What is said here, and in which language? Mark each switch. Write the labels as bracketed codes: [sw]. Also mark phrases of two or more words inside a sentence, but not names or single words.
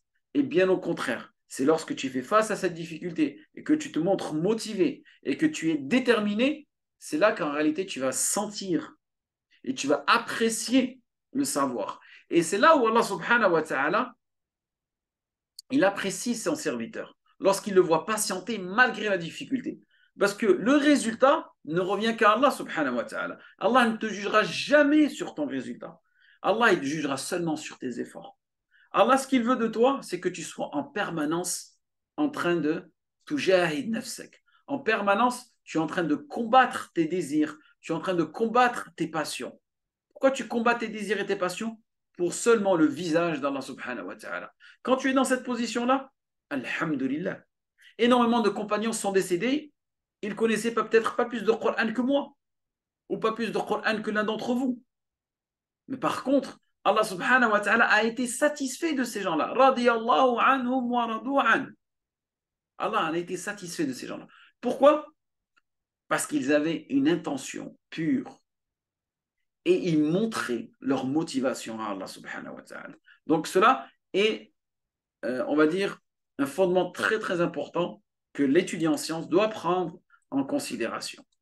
[fr] Et bien au contraire, c'est lorsque tu fais face à cette difficulté et que tu te montres motivé et que tu es déterminé, c'est là qu'en réalité, tu vas sentir et tu vas apprécier le savoir. Et c'est là où Allah [ar] سبحانه وتعالى, [fr] il apprécie son serviteur lorsqu'il le voit patienter malgré la difficulté. Parce que le résultat ne revient qu'à Allah [ar] سبحانه وتعالى. [fr] Allah ne te jugera jamais sur ton résultat. Allah, il te jugera seulement sur tes efforts. Allah, ce qu'il veut de toi, c'est que tu sois en permanence en train de [ar] تجاهد نفسك. [fr] En permanence, tu es en train de combattre tes désirs, tu es en train de combattre tes passions. Pourquoi tu combats tes désirs et tes passions? Pour seulement le visage d'Allah [ar] سبحانه وتعالى. [fr] Quand tu es dans cette position-là, alhamdulillah. Énormément de compagnons sont décédés, ils connaissaient peut-être pas plus de Coran que moi, ou pas plus de Coran que l'un d'entre vous. Mais par contre, Allah [ar] سبحانه وتعالى [fr] a été satisfait de ces gens-là. [ar] رضي الله عنهم ورضوا عنه. [fr] Allah a été satisfait de ces gens-là. Pourquoi? Parce qu'ils avaient une intention pure et ils montraient leur motivation à Allah [ar] سبحانه وتعالى. [fr] Donc cela est, on va dire, un fondement très très important que l'étudiant en sciences doit prendre en considération.